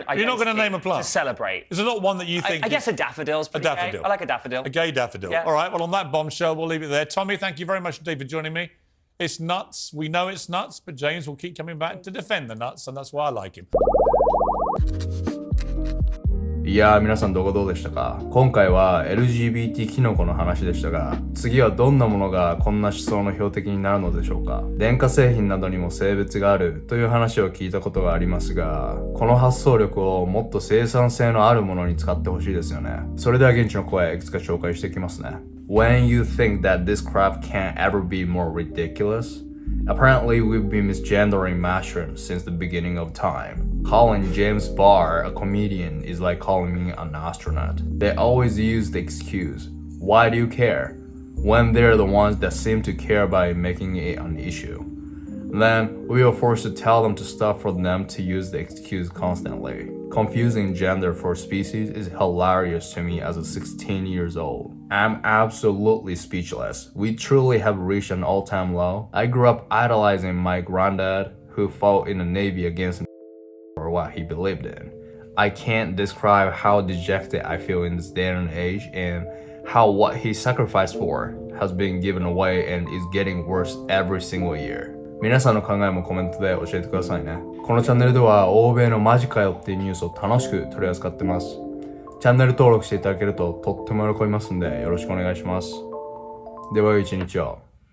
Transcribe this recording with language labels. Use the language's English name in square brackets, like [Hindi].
[English] You're not going to name a plant? To celebrate. Is there not one that you think... I guess a daffodil's pretty gay. I like a daffodil. A gay daffodil. Yeah. All right, well, on that bombshell, we'll leave it there. Tommy, thank you very much indeed for joining me. It's nuts. We know it's nuts, but James will keep coming back to defend the nuts, and that's why I like him. [Japanese] いやー皆さんどうでしたか？今回は LGBT キノコの話でしたが、次はどんなものがこんな思想の標的になるのでしょうか？電化製品などにも性別があるという話を聞いたことがありますが、この発想力をもっと生産性のあるものに使ってほしいですよね。それでは現地の声いくつか紹介していきますね。 [English] When you think that this craft can't ever be more ridiculous, apparently we've been misgendering mushrooms since the beginning of time. Calling James Barr a comedian is like calling me an astronaut. They always use the excuse, why do you care? When they're the ones that seem to care by making it an issue. Then we are forced to tell them to stop for them to use the excuse constantly. Confusing gender for species is hilarious to me as a 16 years old. I'm absolutely speechless. We truly have reached an all-time low. I grew up idolizing my granddad, who fought in the Navy against for what he believed in. I can't describe how dejected I feel in this day and age, and how what he sacrificed for has been given away and is getting worse every single year. [Japanese] 皆さんの考えもコメントで教えてくださいね。このチャンネルでは欧米のマジかよっていうニュースを楽しく取り扱ってます。チャンネル登録していただけるととっても喜びますんでよろしくお願いします。では良い一日を。